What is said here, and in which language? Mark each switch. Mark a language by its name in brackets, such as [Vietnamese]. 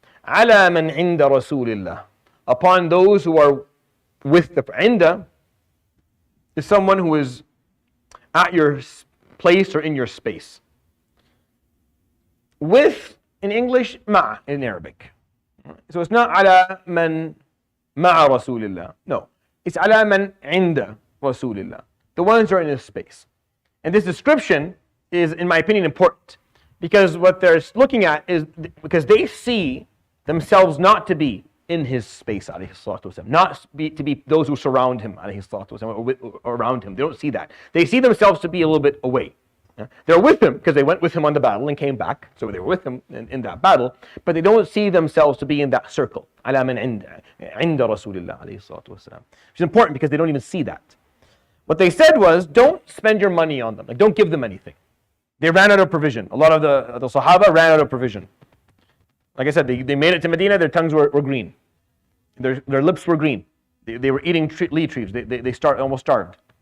[Arabic] على من عند رسول الله, [English] upon those who are with the عند is someone who is at your place or in your space. With, in English, مع in Arabic. So it's not [Arabic] على من مع رسول الله. [English] No, it's [Arabic] على من عند رسول الله. [English] The ones who are in his space. And this description is, in my opinion, important, because what they're looking at is because they see themselves not to be in his space, alayhi salatu wasalam, not to be those who surround him, alayhi salatu wasalam, or around him. They don't see that. They see themselves to be a little bit away. They're with him because they went with him on the battle and came back, so they were with him in that battle, but they don't see themselves to be in that circle. [Arabic] عَلَى مَنْ عِنْدَ رَسُولِ اللَّهِ alayhi salatu wasalam. [English] Which is important because they don't even see that. What they said was, don't spend your money on them. Like, don't give them anything. They ran out of provision. A lot of the Sahaba ran out of provision. Like I said, they made it to Medina, their tongues were green. Their lips were green. They were eating leaf trees. They almost starved.